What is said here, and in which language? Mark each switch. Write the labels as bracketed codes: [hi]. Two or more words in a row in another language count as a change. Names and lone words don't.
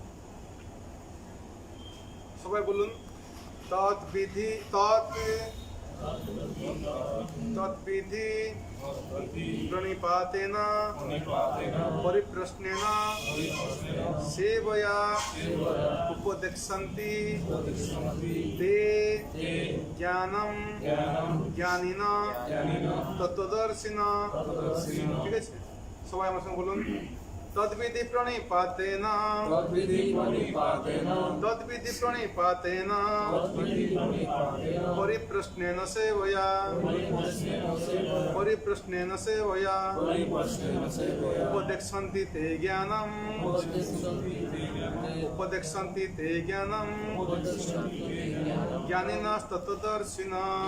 [bn] সবাই বলুন [sa] তৎ বিধি তৎ तद्विधि प्रणिपातेन परिप्रश्नेन सेवया उपदेक्षन्ति ते ज्ञानम ज्ञानिना तत्त्वदर्शिना। [bn] ঠিক আছে, সবাই আমার সঙ্গে বলুন। [sa] तद्विधि प्रणिपातेन परिप्रश्नेन सेवया उपदेक्षन्ति ते ज्ञानम् ज्ञानिनस्तत्त्वदर्शिना।